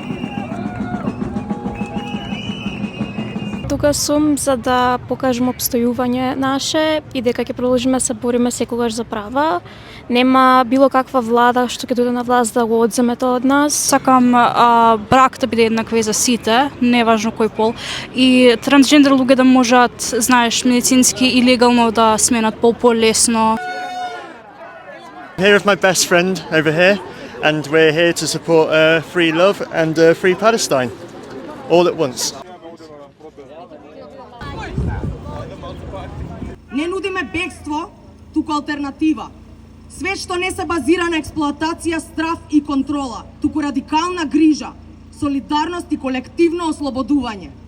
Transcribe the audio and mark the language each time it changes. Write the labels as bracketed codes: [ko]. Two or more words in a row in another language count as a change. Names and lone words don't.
[mk] Тука сум за да покажем обстојување наше и дека ќе продолжиме да се бориме секогаш за права. Нема било каква влада што ќе дојде на власт да го одземе тоа од нас. Сакам брак да биде еднакви за сите, неважно кој пол. И трансгендер луѓе да можат, знаеш, медицински и легално да сменат пол полесно. [en] Here with my best friend over here, and we're here to support free love and free Palestine, all at once. [mk] Не нудиме бегство, туку алтернатива. Свет што не се базира на експлоатација, страв и контрола, туку радикална грижа, солидарност и колективно ослободување.